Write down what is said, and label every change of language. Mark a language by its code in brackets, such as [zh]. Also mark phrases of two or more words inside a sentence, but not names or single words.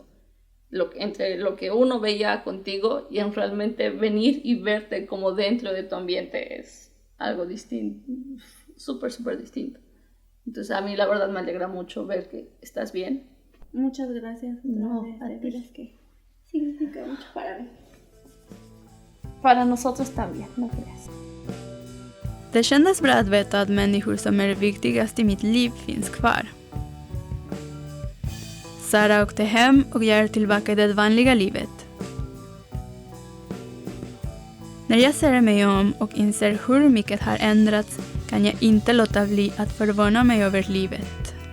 [es] Entre lo que uno veía contigo y en realmente venir y verte como dentro de tu ambiente es algo distinto, súper, súper distinto. Entonces a mí la verdad me alegra mucho ver que estás bien. Muchas gracias. No, a ti. Es que significa mucho para mí. Para nosotros también, no creas. [sv] Det kändes bra att veta att människor som är viktigast i mitt liv finns kvar. Sara åkte hem och jag är tillbaka i det vanliga livet. När jag ser mig om och inser hur mycket har ändrats kan jag inte låta bli att förvåna mig över livet.